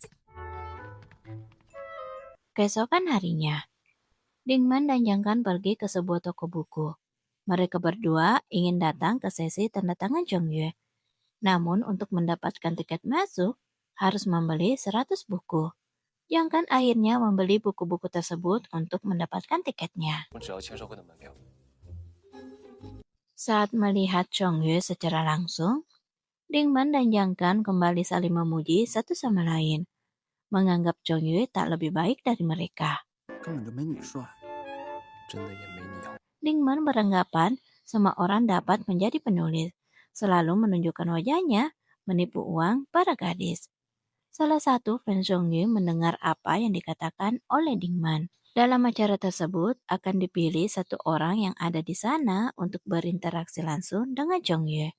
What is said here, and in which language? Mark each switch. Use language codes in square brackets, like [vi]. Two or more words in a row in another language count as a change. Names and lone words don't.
[id] Keesokan harinya, Dingman dan Yang Kan pergi ke sebuah toko buku. Mereka berdua ingin datang ke sesi tanda tangan Chongyu. Namun untuk mendapatkan tiket masuk, harus membeli 100 buku. Yang Kan akhirnya membeli buku-buku tersebut untuk mendapatkan tiketnya. [zh] 我只要签售会的门票。 [id] Saat melihat Chongyue secara langsung, Dingman dan Yang Kan kembali saling memuji satu sama lain, menganggap Chongyue tak lebih baik dari mereka. [zh] 根本就没你帅。真的也没你好。 [id] Dingman beranggapan semua orang dapat menjadi penulis, selalu menunjukkan wajahnya, menipu uang para gadis. Salah satu fans Chongyue mendengar apa yang dikatakan oleh Dingman. Dalam acara tersebut akan dipilih satu orang yang ada di sana untuk berinteraksi langsung dengan Chongyue.